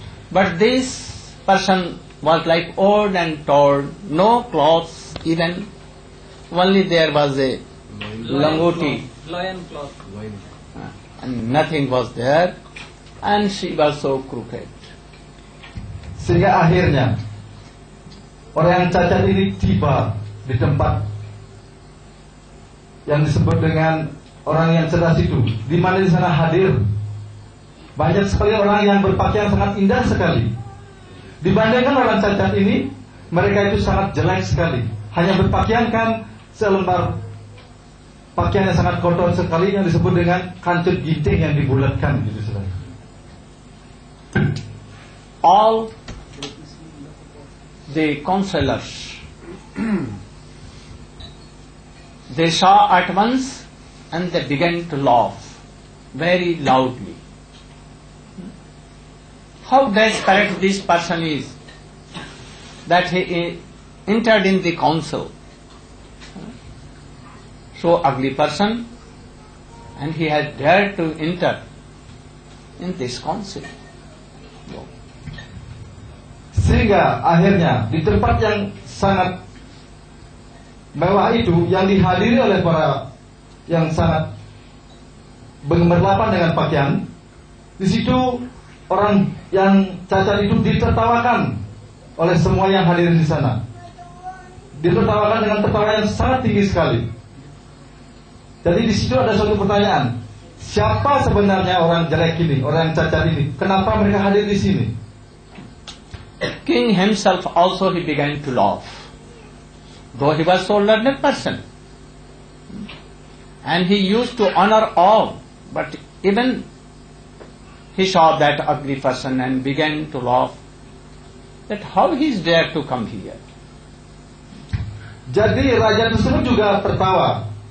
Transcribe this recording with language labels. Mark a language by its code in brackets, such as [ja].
[en] But this person was like old and torn, no clothes even, only there was a langoti, Lion cloth. and nothing was there, and she was so crooked. [id] Sehingga akhirnya orang yang cacat ini tiba di tempat yang disebut dengan orang yang cerdas itu, di mana di sana hadir banyak sekali orang yang berpakaian sangat indah sekali. Dibandingkan orang cacat ini, mereka itu sangat jelek sekali. Hanya berpakaiankan selembar pakaian yang sangat kotor sekali yang disebut dengan kancut ginting yang dibulatkan gitu saudara. [en] All the counselors, they saw at once and they began to laugh very loudly. How desperate this person is that he entered in the council. So ugly person, and he has dared to enter in this council. [id] Sehingga akhirnya di tempat yang sangat mewah itu, yang dihadiri oleh para yang sangat bergemerlapan dengan pakaian, di situ orang yang cacat itu ditertawakan oleh semua yang hadir di sana. Ditertawakan dengan tertawa yang sangat tinggi sekali. Jadi di situ ada suatu pertanyaan, siapa sebenarnya orang jelek ini, orang yang cacat ini? Kenapa mereka hadir di sini? [en] King himself also he began to laugh, though he was so learned person, and he used to honor all, but even he saw that ugly person and began to laugh that how he is dare to come here. [id] Jadi raja tersebut juga tertawa.